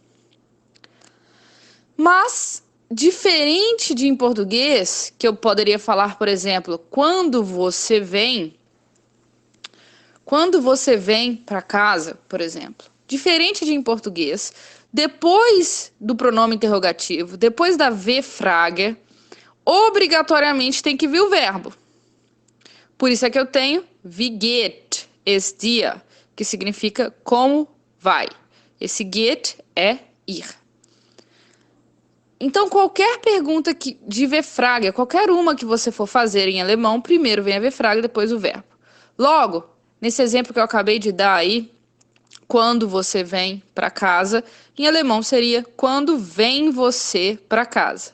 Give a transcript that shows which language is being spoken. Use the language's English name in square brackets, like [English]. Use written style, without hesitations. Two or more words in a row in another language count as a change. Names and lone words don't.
[Portuguese] Mas, diferente de em português, que eu poderia falar, por exemplo, quando você vem para casa, por exemplo. Diferente de em português, depois do pronome interrogativo, depois da V-frage, obrigatoriamente tem que vir o verbo. Por isso é que eu tenho [German] wie geht es dir, [Portuguese] que significa como vai. Esse geht é ir. Então, qualquer pergunta de V-frage, qualquer uma que você for fazer em alemão, primeiro vem a V-frage, depois o verbo. Logo, nesse exemplo que eu acabei de dar aí, quando você vem para casa, em alemão seria quando vem você para casa.